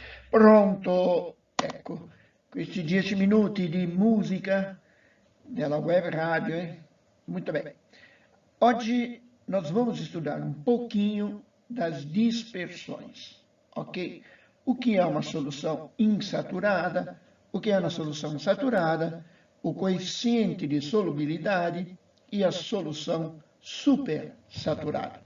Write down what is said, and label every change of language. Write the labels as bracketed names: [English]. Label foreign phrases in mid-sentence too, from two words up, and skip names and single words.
[Italian] Pronto, ecco, questi 10 minuti di musica della web rádio, hein? [Portuguese] Muito bem. Hoje nós vamos estudar um pouquinho das dispersões, ok? O que é uma solução insaturada, o que é uma solução saturada, o coeficiente de solubilidade e a solução supersaturada.